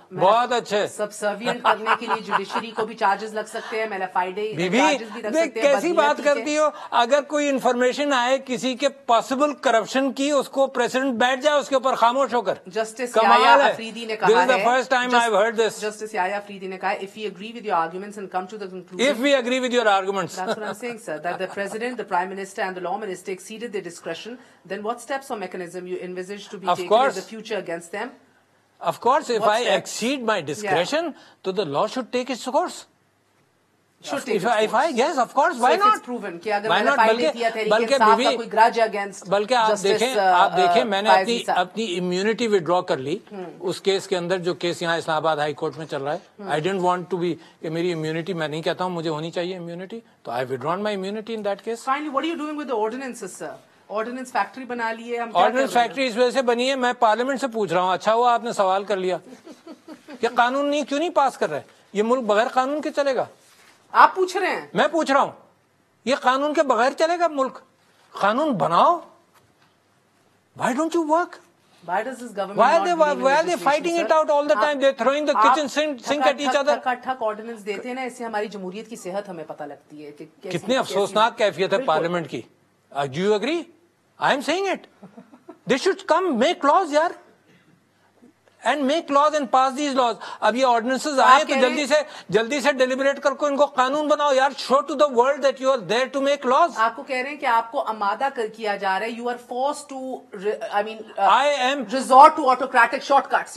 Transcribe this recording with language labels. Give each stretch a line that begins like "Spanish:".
Urdu: بہت اچھے. سبسروینٹ کرنے کے لیے جوڈیشری کو بھی چارجز لگ سکتے ہیں, میلیفائڈے چارجز بھی لگ سکتے ہیں. کیسی بات کرتی ہو؟ اگر کوئی انفارمیشن آئے کسی کے پاسبل کرپشن کی, اس کو پریزیڈنٹ بیٹھ جائے اس کے اوپر خاموش ہو کر. جسٹس یحییٰ افریدی نے کہا ہے,
English: First time I have heard this.
Urdu: Justice یحییٰ افریدی نے کہا,
English: if we agree with your arguments and come to the conclusion, if we agree with your arguments, that's what I'm saying, sir, that the president, the prime minister and the law minister exceeded their discretion, then what steps or mechanism you envisage to be taken in the future against them? Of course, if I exceed my discretion, so the law should take its course. Should take its course. Yes, of course, why not? If it's proven
Urdu: کہ اگر میلیفائڈے کیا تحریک انصاف کا کوئی گرج against, بلکہ آپ دیکھیں میں نے اپنی امیونٹی وڈرا کر لی اس کیس کے اندر, جو کیس یہاں اسلام آباد ہائی کورٹ میں چل رہا ہے.
English: I didn't want to be
Urdu: کہ میری امیونٹی, میں نہیں کہتا ہوں مجھے ہونی چاہیے امیونٹی, تو
English: I withdrawn my immunity in that case. Finally, what are you doing with the ordinances, sir?
Urdu: Ordnance factory بنا لی ہے. آرڈیننس فیکٹری اس وجہ سے بنی ہے, میں پارلیمنٹ سے پوچھ رہا ہوں, اچھا ہوا آپ نے سوال کر لیا کہ قانون نہیں کیوں نہیں پاس کر رہے, یہ ملک بغیر قانون کے چلے گا. آپ پوچھ رہے ہیں, میں پوچھ رہا ہوں, یہ قانون کے بغیر چلے گا ملک؟ قانون بناؤ.
English: Why don't you work? Why does this government why are they fighting it out all the time? They're throwing the kitchen sink at each other.
Urdu: ٹھک آرڈیننس دیتے ہیں نا, اس سے ہماری جمہوریت کی صحت ہمیں پتہ لگتی ہے کہ کتنی افسوسناک کیفیت ہے پارلیمنٹ کی.
English: Do you agree? I am saying it. They should come make laws, yaar. And make laws and pass these laws.
Urdu: اب یہ آرڈیننسز آئے تو جلدی سے ڈیلیبریٹ کر کو ان کو قانون بناؤ یار.
English: Show to the world that you are there to make laws.
Urdu: آپ کو کہہ رہے ہیں کہ آپ کو آمادہ کیا جا رہا ہے.
English: You are forced to, I mean, resort to autocratic shortcuts.